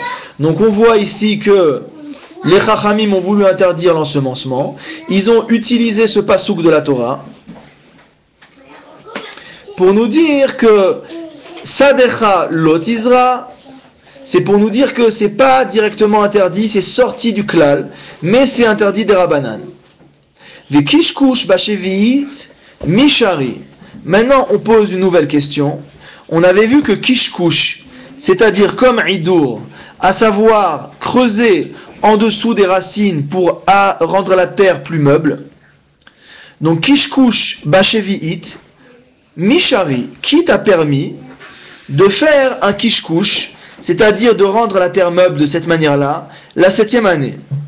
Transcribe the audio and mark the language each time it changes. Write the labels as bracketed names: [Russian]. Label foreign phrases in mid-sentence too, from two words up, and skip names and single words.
[French] Donc on voit ici que les chachamim ont voulu interdire l'ensemencement. Ils ont utilisé ce pasouk de la Torah pour nous dire que [Hebrew] שדך לא תזרע, [French] c'est pour nous dire que c'est pas directement interdit, c'est sorti du klal, mais c'est interdit des rabanan. [Hebrew] וקשקוש בשביעית משרי. [French] Maintenant, on pose une nouvelle question. On avait vu que kishkush, c'est-à-dire comme idour, à savoir creuser en dessous des racines pour rendre la terre plus meuble. Donc [Hebrew] קשקוש בשביעית, משרי, [French] qui t'a permis de faire un kishkush, c'est-à-dire de rendre la terre meuble de cette manière-là, la 7e année.